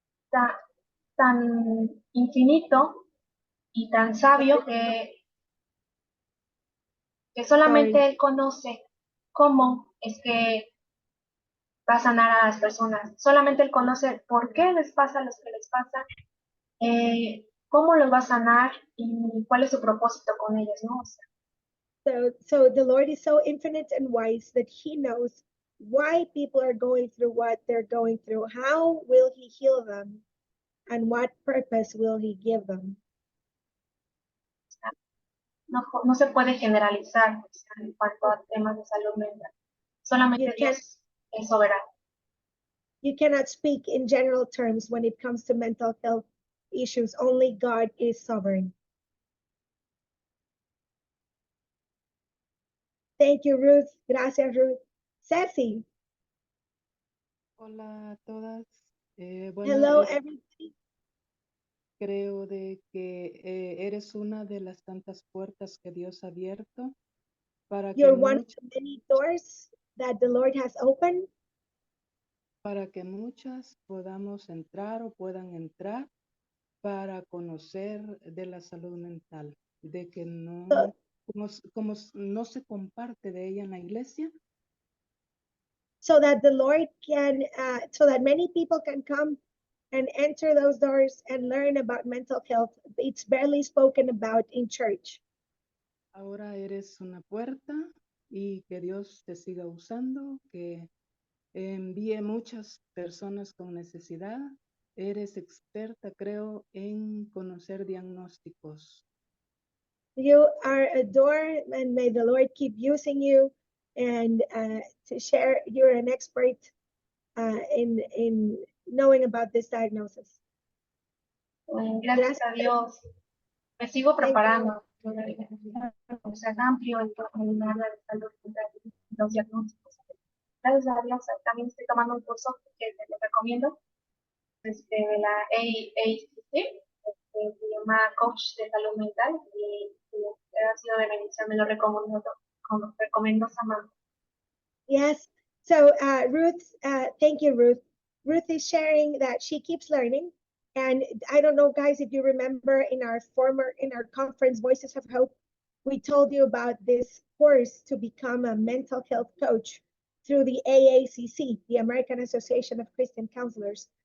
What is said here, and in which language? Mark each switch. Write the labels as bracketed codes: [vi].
[es] tan, tan infinito y tan sabio que solamente [en] Sorry. [es] Él conoce cómo es que va a sanar a las personas. Solamente Él conoce por qué les pasa lo que les pasa, cómo los va a sanar y cuál es su propósito con ellos, ¿no? O sea, [en] So the Lord is so infinite and wise that he knows why people are going through what they're going through. How will he heal them? And what purpose will he give them? [es] no se puede generalizar, o sea, en cuanto a temas de salud mental. Solamente Dios es soberano. [en] You cannot speak in general terms when it comes to mental health issues. Only God is sovereign. Thank you, Ruth. [es] Gracias, Ruth. [en] Ceci. [es] Hola a todas. Bueno, [en] Hello, everybody. [es] creo de que eres una de las tantas puertas que Dios ha abierto para que, [en] You're one of the many doors that the Lord has opened [es] para que muchas podamos entrar o puedan entrar para conocer de la salud mental, de que no, como no se comparte de ella en la iglesia, [en] so that the Lord can, so that many people can come and enter those doors and learn about mental health. It's barely spoken about in church. [es] ahora eres una puerta y que Dios te siga usando, que envíe muchas personas con necesidad. Eres experta, creo, en conocer diagnósticos. [en] You are a door, and may the Lord keep using you and to share. You're an expert in knowing about this diagnosis. [es] Gracias a Dios, me sigo [en] Thank you. [es] preparando. O sea, amplio en el área de salud mental, los diagnósticos. Gracias a Dios, también estoy tomando un curso que te lo recomiendo, de la AACC, se llama Coach de Salud Mental, y ha sido de bendición, me lo recomiendo Samantha. [en] Yes. So Ruth, thank you, Ruth. Ruth is sharing that she keeps learning. And I don't know, guys, if you remember in our conference, Voices of Hope, we told you about this course to become a mental health coach through the AACC, the American Association of Christian Counselors.